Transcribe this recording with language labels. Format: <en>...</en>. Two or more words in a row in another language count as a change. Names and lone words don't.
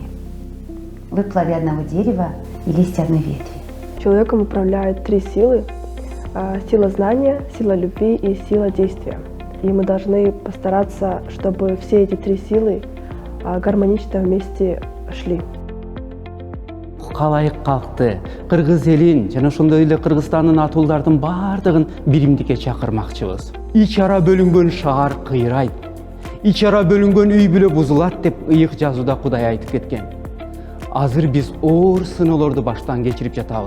<ru>Вы плоды одного дерева и листья одной ветви. Человеком управляют три силы: сила знания, сила любви и сила действия. И мы должны постараться, чтобы все эти три силы гармонично вместе шли.</ru> <ky>Калайык калкты, кыргыз элин жана ошондой эле Кыргызстандын атуулдардын баардыгын биримдикке чакырмакчыбыз. Ич ара бөлүнгөн шаар кыйрайт, ич ара бөлүнгөн үй бүлө бузулат деп ыйык жазууда Кудай айтып кеткен. Азыр биз оор сыноолорду баштан кечирип жатабыз.</ky>